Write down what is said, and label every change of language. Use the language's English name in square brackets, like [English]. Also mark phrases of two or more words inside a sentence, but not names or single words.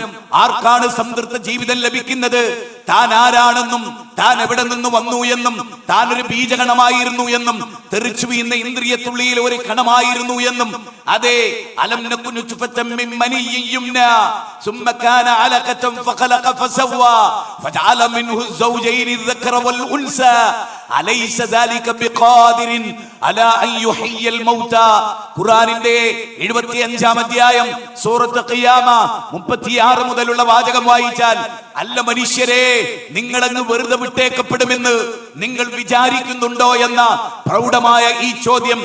[Malayalam] ആർക്കാണ് സംതൃപ്ത ജീവിതം ലഭിക്കുന്നത്? താൻ ആരാണെന്നും താൻ എവിടെ നിന്ന് വന്നു എന്നും താൻ ഒരു ബീജഗണമായിരുന്നു എന്നും തെറിച്ചു വീഴുന്ന ഇന്ദ്രിയത്തുള്ളിയിൽ ഒരു കണമായിരുന്നു എന്നും, അതെ, [Arabic] ألم يك نطفة من مني يمنى ثم كان علقة فخلق فسوى فجعل منه الزوجين الذكر والأنثى أليس ذلك بقادر على أن يحيي الموتى. [Malayalam] ഖുർആനിന്റെ 75-ാം അധ്യായം സൂറത്ത് ഖിയാമ 36 മുതലുള്ള വാചകം വായിച്ചാൽ, അല്ല മനുഷ്യരെ, നിങ്ങളങ്ങ് വെറുതെ വിട്ടേക്കപ്പെടുമെന്ന് നിങ്ങൾ വിചാരിക്കുന്നുണ്ടോ എന്ന പ്രൗഢമായ ഈ ചോദ്യം.